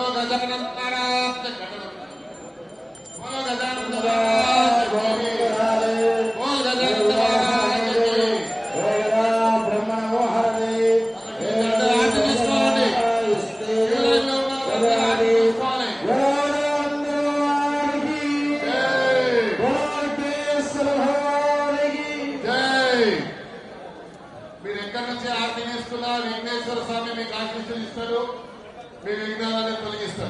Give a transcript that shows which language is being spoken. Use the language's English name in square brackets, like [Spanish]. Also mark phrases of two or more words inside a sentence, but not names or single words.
[Hindi] जगन्नाथ महाराज बोलो गजानन महाराज बोल गजानन महाराज ब्रह्मण मोहरे [Telugu] మీరు ఎక్కడి నుంచి ఆర్తి తీసుకున్నా వెంకటేశ్వర స్వామి మీకు ఆశీస్సులు ఇస్తారు, మీ విఘ్నాలను తొలగిస్తారు.